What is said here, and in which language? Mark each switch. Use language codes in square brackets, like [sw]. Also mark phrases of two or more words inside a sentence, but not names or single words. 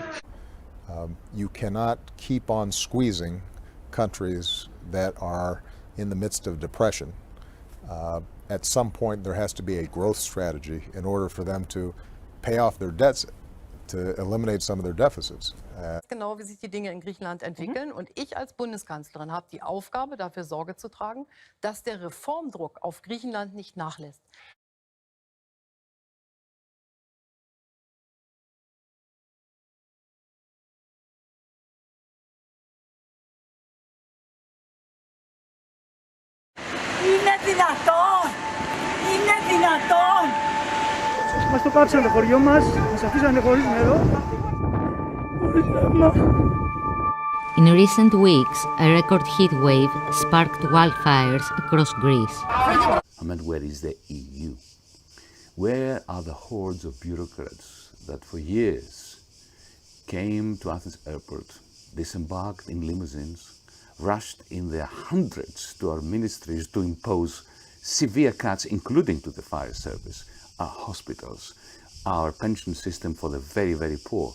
[en] You cannot keep on squeezing countries that are in the midst of depression at some point there has to be a growth strategy in order for them to pay off their debts, to eliminate some of their deficits. [de] Genau, wie sich die Dinge in Griechenland entwickeln. Und ich als Bundeskanzlerin habe die Aufgabe, dafür Sorge zu tragen, dass der Reformdruck auf Griechenland nicht nachlässt. [el] Είναι δυνατόν! Είναι δυνατόν! Μας το κάψαν το χωριό μας, μας αφήσανε χωρίς νερό, χωρίς ρεύμα. [en] In recent weeks, a record heat wave sparked wildfires across Greece. I meant, where is the EU? Where are the hordes of bureaucrats that for years came to Athens airport, disembarked in limousines, rushed in their hundreds to our ministries to impose severe cuts, including to the fire service, our hospitals, our pension system for the very, very poor.